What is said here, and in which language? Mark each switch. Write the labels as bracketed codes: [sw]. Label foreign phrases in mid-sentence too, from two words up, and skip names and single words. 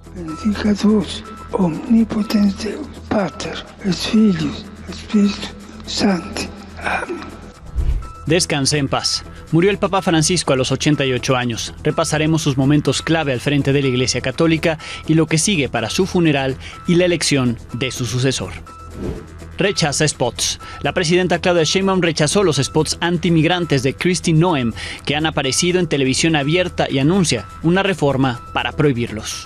[la] benedicatus omnipotens Deus, Pater, et Filius, et Spiritus Sancti. [es] Amén. Descanse en paz. Murió el Papa Francisco a los 88 años. Repasaremos sus momentos clave al frente de la Iglesia Católica y lo que sigue para su funeral y la elección de su sucesor. Rechaza spots. La presidenta Claudia Sheinbaum rechazó los spots antimigrantes de Kristi Noem que han aparecido en televisión abierta y anuncia una reforma para prohibirlos.